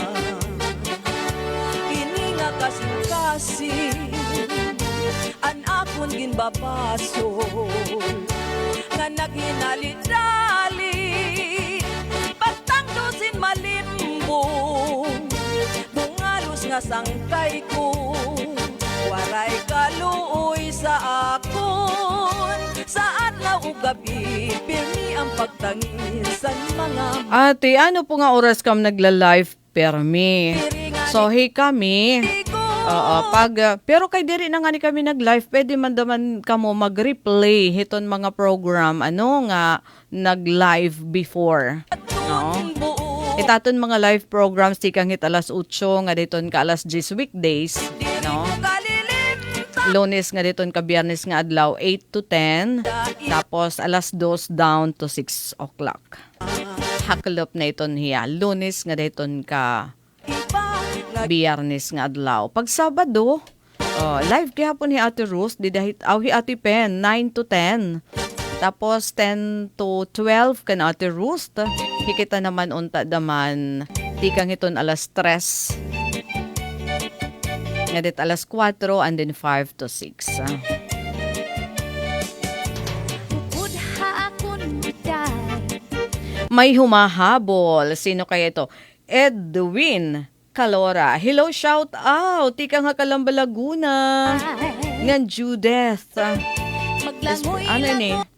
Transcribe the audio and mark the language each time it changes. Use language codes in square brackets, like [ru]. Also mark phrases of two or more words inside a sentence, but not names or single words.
[war] ini nga kasing-kasing an akon ginbabasol nga naghinali-dali pagtangdusin malimbong bungalos nga sangkay ko waray kaluoy sa akon sa adlaw ug gabi pirmi ang pagtangisan mga Ate, ano po nga oras kam nagla-live permi? So, hey kami. Pero kay diri na nga ni kami nag-live, pwede man daman kamo mag-replay hiton mga program nga nag-live before. No? Itaton mga [en] live programs [war] tikang hit alas 8 nga diton ka alas 10 weekdays, no? Lunes nga diton ka Biyernes nga adlaw 8 to 10, tapos alas 2 [en] down to 6 o'clock. [war] Haklop na iton hiya. Lunes nga diton ka Biyernes nga adlaw. Pag Sabado, live gihapon ni Ate Rose, didahit hi Ate Pen 9 to 10. Tapos 10 to 12 kan Ate Rose. Hikita naman unta daman tikang iton alas 3. Ngadit alas 4 [en] and then [war] 5 to 6. [tl] May humahabol. Sino kaya ito? [en] Edwin Calora. Hello, shout out. [war] Tika nga Calamba, Laguna. Ngan Judith. Ano ni?